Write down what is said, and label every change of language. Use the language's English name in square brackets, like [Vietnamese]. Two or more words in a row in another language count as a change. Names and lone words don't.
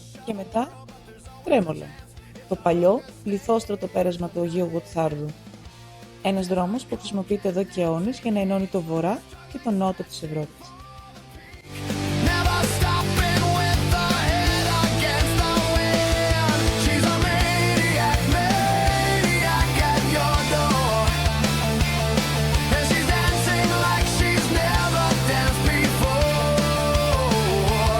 [Greek] και μετά Τρέμολα, το παλιό λιθόστρωτο πέρασμα του Αγίου Γοτθάρδου. Ένας δρόμος που χρησιμοποιείται εδώ και αιώνες για να ενώνει το βορρά και το νότο της Ευρώπης. [English] Never stopping with the head against the wind. She's a maniac, maniac at your door. And she's dancing like she's never danced before.